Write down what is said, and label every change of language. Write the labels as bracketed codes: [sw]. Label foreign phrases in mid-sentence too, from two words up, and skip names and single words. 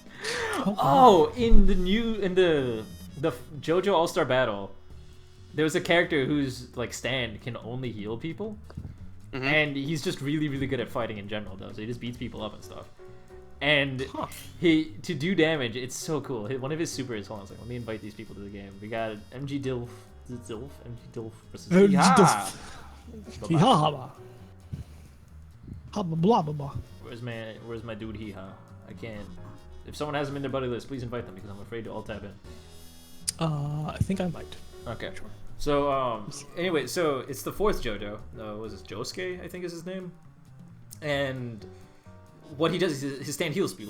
[en] Oh, in the JoJo All-Star Battle, there was a character whose like stand can only heal people. Mhm. And he's just really, really good at fighting in general, though. So he just beats people up and stuff. And to do damage, it's so cool. One of his supers. Hold on a second. Let me invite these people to the game. We got MG Dilf versus MG Yeehaw. Hee-ha-ha-ba. Ha-ba-blah-ba-ba. Where's my dude Heehaw? I can't. If someone has him in their buddy list, please invite them because I'm afraid to all tab in. I think I might. Okay. So anyway, so it's the fourth JoJo. Was it Josuke? I think is his name. And what he does is his stand heals people.